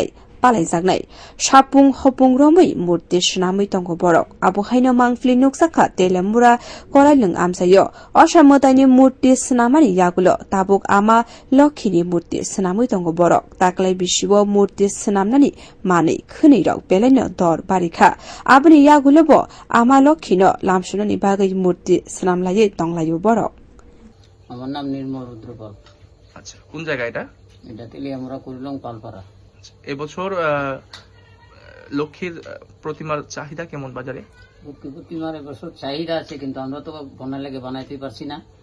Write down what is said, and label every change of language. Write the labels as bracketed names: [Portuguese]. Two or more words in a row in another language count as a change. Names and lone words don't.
[Kok Borok] palai jagnai sapung hopung romai murti swnamai tongo borok abo haino mangfli nuksakha telemura korailung amsayo osha mutai ni murti snamani yagulo tabuk ama Lakhi ni murti snamai tongo borok taklai bisyo murti snamnani mani khuni rok belaino dor barikha abuni yagulo bo ama Lakhi no lamsunani bagai murti snamlaye tonglayo borok [Bangla] আমার নাম নির্মল রুদ্রপাল। আচ্ছা, কোন জায়গা এটা? এটা তেলিয়ামুড়া কুড়িলং পালপাড়া। এবছর লক্ষ্মীর প্রতিমার চাহিদা কেমন বাজারে? লক্ষ্মী প্রতিমার এবছর চাহিদা আছে, কিন্তু আমরা তো বন্যা লেগে বানাইতে পারছি না।